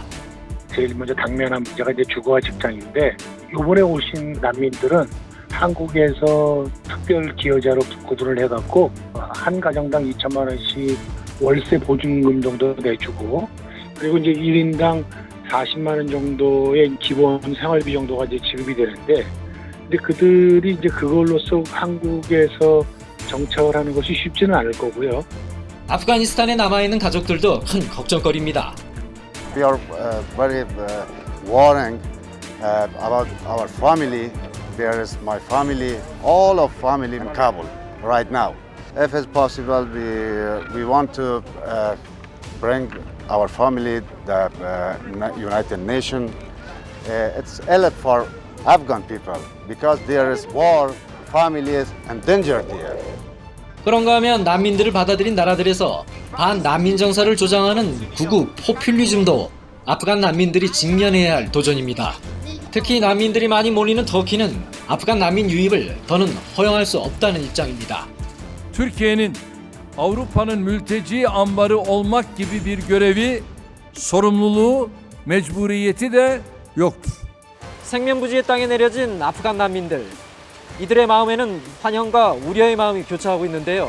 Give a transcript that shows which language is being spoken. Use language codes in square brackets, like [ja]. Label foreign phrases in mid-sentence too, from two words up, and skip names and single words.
[ko] 제일 먼저 당면한 문제가 이제 주거와 직장인데, 이번에 오신 난민들은 한국에서 특별 기여자로 구두를 해갖고 한 가정당 2천만 원씩 월세 보증금 정도 내주고, 그리고 이제 1인당 40만 원 정도의 기본 생활비 정도가 이제 지급이 되는데, 근데 그들이 이제 그걸로써 한국에서 정착을 하는 것이 쉽지는 않을 거고요. 아프가니스탄에 남아있는 가족들도 큰 걱정거리입니다. [en] We are very worrying about our family. There is my family, all of family in Kabul right now. If it's possible, we want to bring our family the United Nations. It's elite for Afghan people because there is war, families, and danger there. [ko] 그런가 하면 난민들을 받아들인 나라들에서 반난민 정사를 조장하는 극우 포퓰리즘도 아프간 난민들이 직면해야 할 도전입니다. 특히 난민들이 많이 몰리는 터키는 아프간 난민 유입을 더는 허용할 수 없다는 입장입니다. [tr] Türkiye'nin Avrupa'nın mülteci ambarı olmak gibi bir görevi, sorumluluğu, mecburiyeti de yoktur. [ko] 생명부지의 땅에 내려진 아프간 난민들. 이들의 마음에는 환영과 우려의 마음이 교차하고 있는데요.